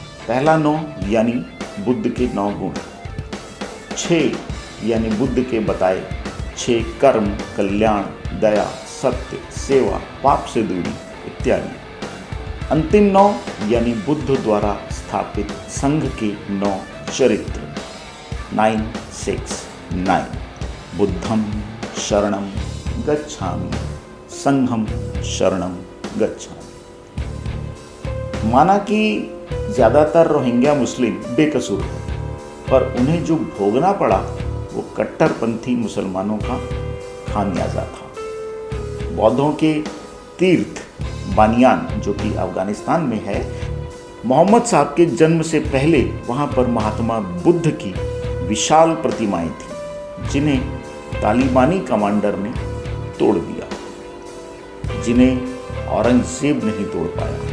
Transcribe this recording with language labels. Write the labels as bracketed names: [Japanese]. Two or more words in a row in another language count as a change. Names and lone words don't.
[Hindi] पहला 9 यानी बुद्ध के 9 गुण, 6 यानी बुद्ध के बताए 6 कर्म, कल्याण, दया, सत्य, सेवा, पाप से दूरी इत्यादि। अंतिम 9 यानी बुद्ध द्वारा स्थापित संघ के 9 चरित्र, 969। [Pali] बुद्धम शरणम गच्छामि, संघम शरणम गच्छामि। [Hindi] माना कि ज़्यादातर रोहिंग्या मुस्लिम बेकसूर हैं, पर उन्हें जो भोगना पड़ा वो कट्टरपंथी मुसलमानों का खामियाजा था। बौद्धों के तीर्थ बानियान, जो कि अफगानिस्तान में है, मोहम्मद साहब के जन्म से पहले वहाँ पर महात्मा बुद्ध की विशाल प्रतिमाएं थीं, जिन्हें तालिबानी कमांडर ने तोड़ दिया, जिन्हें औरंगजेब नहीं तोड़ पाया।